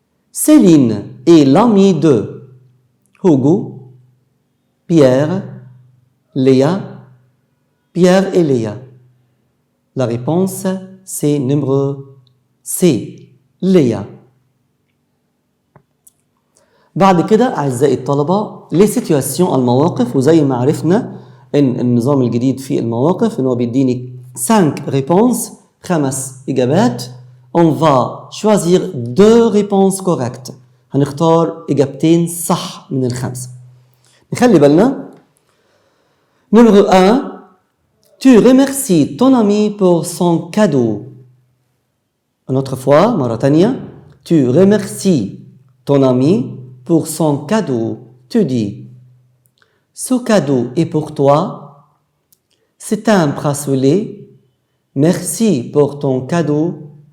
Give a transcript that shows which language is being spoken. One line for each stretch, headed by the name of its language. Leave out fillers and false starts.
French: Céline est l'amie de Hugo, Pierre, Léa, Pierre et Léa. La réponse c'est numéro C. Léa.
Arabic: بعد كده أعزائي الطلبة les situations المواقف، وزي ما عرفنا إن النظام الجديد في المواقف إنه بيديني 5 réponses 5 إجابات.
French: On va choisir 2 réponses correctes.
Arabic: هنختار إجابتين صح من الخمسة. نخلي بالنا
French: Numéro 1, tu remercies ton ami pour son cadeau. Une autre fois, Mauritania, tu remercies ton ami pour son cadeau. Tu dis, ce cadeau est pour toi, c'est un bracelet, merci pour ton cadeau.